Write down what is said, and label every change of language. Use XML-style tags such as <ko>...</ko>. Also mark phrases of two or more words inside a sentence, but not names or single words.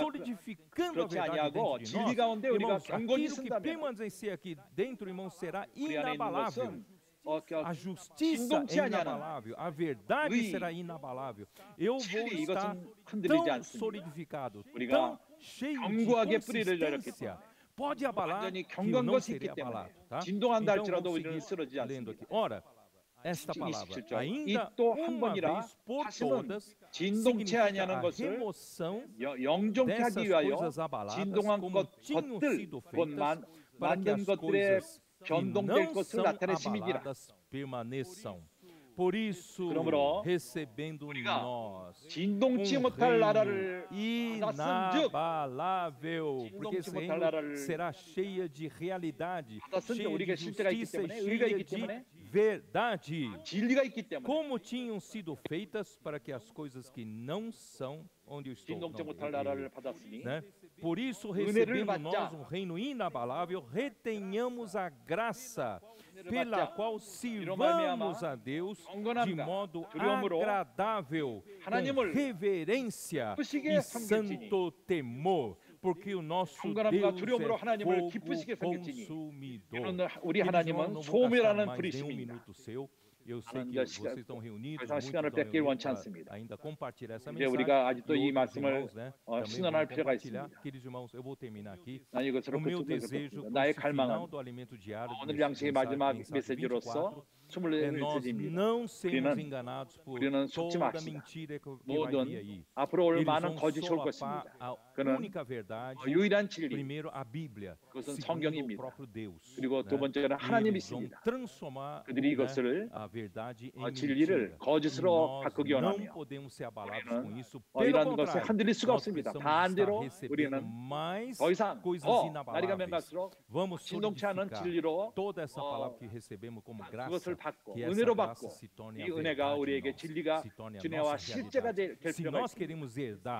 <pt>solidificando a</pt> <ko>그렇지</ko> <pt>verdade</pt> <ko>아니하고</ko> <pt>dentro de</pt> <ko>진리 가운데</ko> <pt>nós.</pt> <ko>우리가</ko> <pt>Irmãos,</pt> <ko>경건히</ko> <pt>aquilo que</pt> <ko>쓴다면</ko> <pt>permanecer aqui dentro, irmãos, será</pt> <ko>우리 안에 있는</ko> <pt>inabalável.</pt> <ko>것은</ko> <pt>A justiça</pt> <ko>진동치</ko> <pt>é</pt> <ko>아니하는</ko> <pt>inabalável, a verdade</pt> <ko>의,</ko> <pt>será inabalável. Eu vou</pt> <ko>진리</ko> <pt>estar</pt> <ko>이것은 흔들리지</ko> <pt>tão</pt> <ko>않습니다.</ko> <pt>solidificado,</pt> <ko>우리가</ko> <pt>tão cheio de</pt> <ko>견고하게 뿌리를</ko> <pt>consistência. Pode abalar,</pt> <ko>완전히</ko> <pt>que eu</pt> <ko>경건</ko> <pt>não</pt> <ko>것이</ko> <pt>serei</pt> <ko>있기 때문에</ko> <pt>abalado. Tá?</pt> <ko>진동한다</ko> <pt>Então,</pt> <ko>할지라도</ko> <pt>vamos</pt> <ko>우리는</ko> <pt>seguir</pt> <ko>쓰러지지</ko> <pt>lendo aqui.</pt> <ko>않습니다.</ko> <pt>Ora, esta palavra,</pt> <ko>27절</ko> <pt>ainda</pt> <ko>이 또 한</ko> <pt>uma</pt> <ko>번이라</ko> <pt>vez por</pt> <ko>다시는</ko> <pt>todas,</pt> <ko>진동치</ko> <pt>significa</pt> <ko>아니하는</ko> <pt>a</pt> <ko>것을</ko> <pt>remoção</pt> <ko>영종케</ko> <pt>dessas</pt> <ko>하기 위하여</ko> <pt>coisas abaladas,</pt> <ko>진동한</ko> <pt>como tinham</pt> <ko>것들</ko> <pt>sido</pt> <ko>곧</ko> <pt>feitas, para que</pt> <ko>만든</ko> <pt>as</pt> <ko>것들의</ko> <pt>coisas que</pt> <ko>변동될</ko> <pt>não</pt> <ko>것을</ko> <pt>são</pt> <ko>나타내심이니라.</ko> <pt>abaladas permaneçam. Por isso,</pt> <ko>그러므로</ko> <pt>recebendo</pt> <ko>우리가</ko> <pt>nós</pt> <ko>진동치 못할 나라를 받았은즉</ko> <pt>inabalável, porque esse</pt> <ko>진동치 못할</ko> <pt>reino</pt> <ko>나라를</ko> <pt>será cheia de realidade,</pt> <ko>받았은데</ko> <pt>cheia de</pt> <ko>우리가 실제가 있기</ko> <pt>justiça e</pt> <ko>때문에 의가</ko> <pt>cheia</pt> <ko>있기</ko> <pt>de</pt> <ko>때문에</ko> <pt>verdade,</pt> <ko>진리가 있기 때문에</ko> <pt>como tinham sido feitas para que as coisas que não são onde eu estou.</pt> <ko>진동치 못할</ko> <pt>Não,</pt> <ko>나라를 받았으니</ko> <pt>né? Por isso,</pt> <ko>은혜를</ko> <pt>recebendo nós</pt> <ko>받자.</ko> <pt>reino inabalável, retenhamos a graça pela</pt> <ko>받자.</ko> <pt>qual</pt> <ko>이로</ko> <pt>sirvamos</pt> <ko>말미암아</ko> <pt>a Deus de</pt> <ko>경건함과</ko> <pt>modo</pt> <ko>두려움으로</ko> <pt>agradável, com</pt> <ko>하나님을</ko> <pt>reverência</pt> <ko>기쁘시게</ko> <pt>e</pt> <ko>섬길지니.</ko> <pt>santo temor, porque o nosso</pt> <ko>경건함과</ko> <pt>Deus</pt> <ko>두려움으로</ko> <pt>é</pt> <ko>하나님을</ko> <pt>fogo</pt> <ko>기쁘시게 섬길지니.</ko> <pt>consumidor.</pt> <ko>이는 우리</ko> <pt>Queridos irmãos,</pt> <ko>하나님은</ko> <pt>não vou gastar</pt> <ko>소멸하는</ko> <pt>mais nenhum</pt> <ko>불이심이니라.</ko> <pt>minuto seu. Eu sei</pt> <ko>나는</ko> <pt>que</pt> <ko>이제</ko> <pt>vocês estão reunidos,</pt> <ko>더 이상</ko> <pt>muitos</pt> <ko>시간을</ko> <pt>estão</pt> <ko>뺏길</ko> <pt>reunidos</pt> <ko>원치</ko> <pt>para</pt> <ko>않습니다.</ko> <pt>ainda compartilhar essa</pt> <ko>이제</ko> <pt>mensagem.</pt> <ko>우리가 아직도</ko> <pt>E</pt> <ko>이</ko> <pt>outros</pt> <ko>말씀을</ko> <pt>irmãos, né, também</pt> <ko>신원할</ko> <pt>vão</pt> <ko>필요가</ko> <pt>compartilhar.</pt> <ko>있습니다.</ko> <pt>Queridos irmãos, eu vou terminar aqui.</pt> <ko>난</ko> <pt>O</pt> <ko>이것으로</ko> <pt>meu</pt> <ko>그쳤으면</ko> <pt>desejo,</pt> <ko>좋겠습니다.</ko> <pt>com</pt> <ko>나의</ko> <pt>esse final</pt> <ko>갈망은</ko> <pt>do alimento diário,</pt> <ko>오늘</ko> <pt>desse</pt> <ko>양식의</ko> <pt>mensagem,</pt> <ko>마지막</ko> <pt>mensagem</pt> <ko>메시지로서</ko> <pt>24, é nós</pt> <ko>24일째입니다.</ko> <pt>não sermos</pt> <ko>우리는</ko> <pt>enganados por</pt> <ko>우리는 속지</ko> <pt>toda</pt> <ko>맙시다.</ko> <pt>mentira que vai vir</pt> <ko>모든</ko> <pt>aí.</pt> <ko>앞으로 올</ko> <pt>Eles</pt> <ko>많은</ko> <pt>vão</pt> <ko>거짓이 올</ko> <pt>solapar</pt> <ko>것입니다.</ko> <pt>a</pt> <ko>그는</ko> <pt>única verdade,</pt> <ko>유일한 진리</ko> <pt>primeiro a Bíblia,</pt> <ko>그것은</ko> <pt>segundo o</pt> <ko>성경입니다.</ko> <pt>próprio Deus.</pt> <ko>그리고 두</ko> <pt>né?</pt> <ko>번째는</ko> <pt>E</pt> <ko>하나님이</ko> <pt>eles vão</pt> <ko>있습니다.</ko> <pt>transformar</pt> <ko>그들이</ko> <pt>né,</pt> <ko>이것을</ko> <pt>a</pt> <ko>진리를 거짓으로 바꾸기 원하며 이런 것을 흔들릴 수가 없습니다. 반대로 우리는 더 이상 날이 가면 갈수록 진동치 않은 진리로 그것을 받고 은혜로 받고 이 은혜가 우리에게 진리가 진리와 실제가 될 필요가 있습니다.</ko>